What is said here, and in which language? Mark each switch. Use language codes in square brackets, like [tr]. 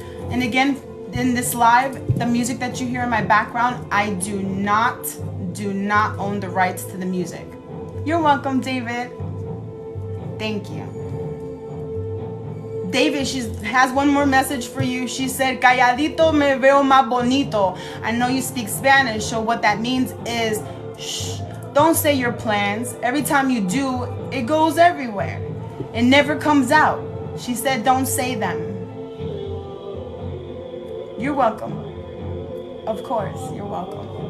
[en] And again, in this live, the music that you hear in my background, I do not own the rights to the music. You're welcome, David. Thank you. David, she has one more message for you. She said, [es] calladito me veo más bonito. [en] I know you speak Spanish, so what that means is, shh, don't say your plans. Every time you do, it goes everywhere. It never comes out. She said, don't say them. You're welcome. Of course, you're welcome.